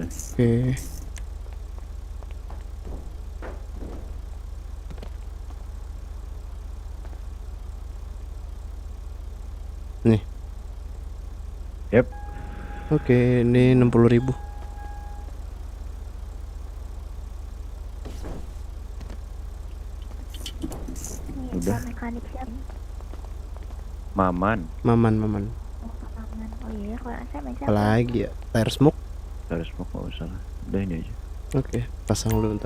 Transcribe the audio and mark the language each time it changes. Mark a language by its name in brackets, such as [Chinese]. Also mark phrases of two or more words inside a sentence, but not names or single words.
[Indonesian] Oke. Nih. Yep. Oke, ini 60.000. Nih, Udah. mekanik siapa? Maman. Maman. Oh, Pak Maman. Oh iya, kalau saya main siapa? Apalagi ya? [English] Tire smoke. [Indonesian] Harus mau nggak usah lah. Udah ini aja. Oke, pasang dulu ntar.